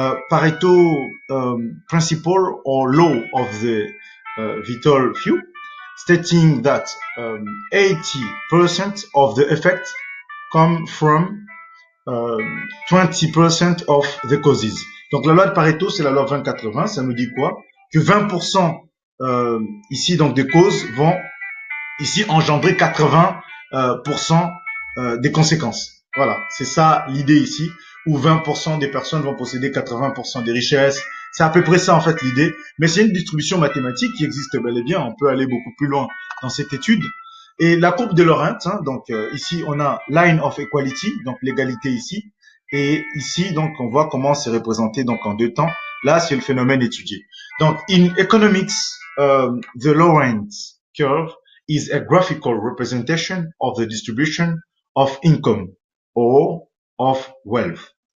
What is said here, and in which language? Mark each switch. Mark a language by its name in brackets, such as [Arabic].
[English] Pareto principle or law of the vital few, stating that 80% of the effect come from 20% of the causes. [French] Donc la loi de Pareto, c'est la loi 20-80, ça nous dit quoi? Que 20% ici donc des causes vont ici engendrer 80% des conséquences. Voilà, c'est ça l'idée ici, où 20% des personnes vont posséder 80% des richesses. C'est à peu près ça en fait l'idée, mais c'est une distribution mathématique qui existe bel et bien. On peut aller beaucoup plus loin dans cette étude. Et la courbe de Lorentz, donc ici on a [English] line of equality, [French] donc l'égalité ici, et ici donc on voit comment c'est représenté donc en deux temps. Là c'est le phénomène étudié. [English] Donc in economics, the Lorentz curve is a graphical representation of the distribution of income or of wealth.